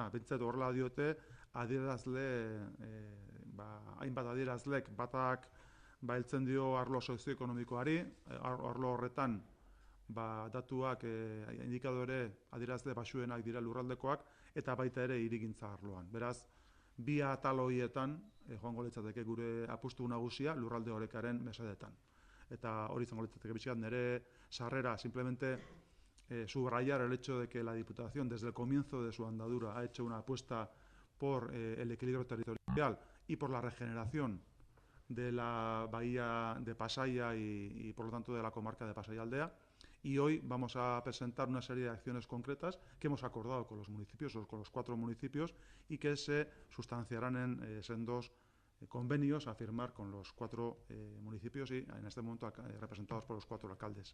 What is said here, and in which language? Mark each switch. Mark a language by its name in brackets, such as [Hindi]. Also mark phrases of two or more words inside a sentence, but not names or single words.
[Basque] Bintzat horrela diote, hainbat adierazlek batak heltzen dio arlo sozioekonomikoari, arlo horretan datuak, indikadore adierazle baxuenak dira lurraldekoak, eta baita ere hirigintza arloan. Beraz, bi atal horietan joango litzateke gure apustu nagusia lurralde orekaren mesedetan. Eta hori izango litzateke bizkat nire sarrera, [Spanish] simplemente subrayar el hecho de que la Diputación desde el comienzo de su andadura ha hecho una apuesta por el equilibrio territorial y por la regeneración de la bahía de Pasaia y por lo tanto de la comarca de Pasaialdea. Y hoy vamos a presentar una serie de acciones concretas que hemos acordado con los municipios, o con los 4 municipios, y que se sustanciarán en sendos convenios a firmar con los 4 municipios y en este momento representados por los 4 alcaldes.